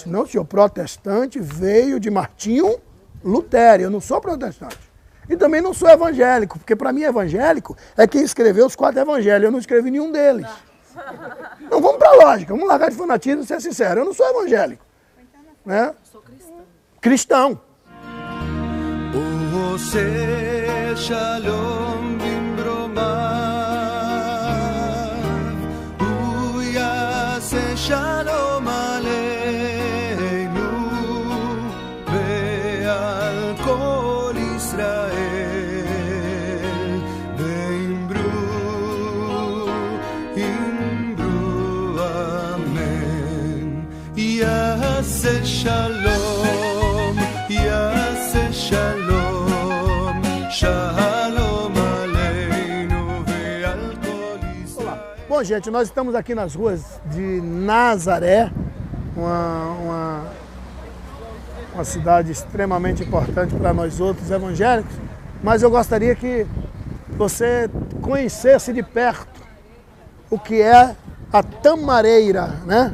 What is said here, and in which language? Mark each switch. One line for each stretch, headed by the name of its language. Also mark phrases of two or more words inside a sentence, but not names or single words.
Portuguese: Não, senhor, protestante veio de Martinho Lutero, eu não sou protestante. E também não sou evangélico, porque para mim evangélico é quem escreveu os 4 evangelhos, eu não escrevi nenhum deles. Não, vamos para a lógica, vamos largar de fanatismo e ser sincero, eu não sou evangélico. Né? Sou cristão. Cristão.
Hebrew: שלום שלום עלינו ועל כל ישראל ואמרו אמן יעשה שלום יעשה שלום שלום עלינו ועל כל ישראל.
Portuguese: Bom, gente, nós estamos aqui nas ruas de Nazaré, uma cidade extremamente importante para nós outros evangélicos, mas eu gostaria que você conhecesse de perto o que é a tamareira, né?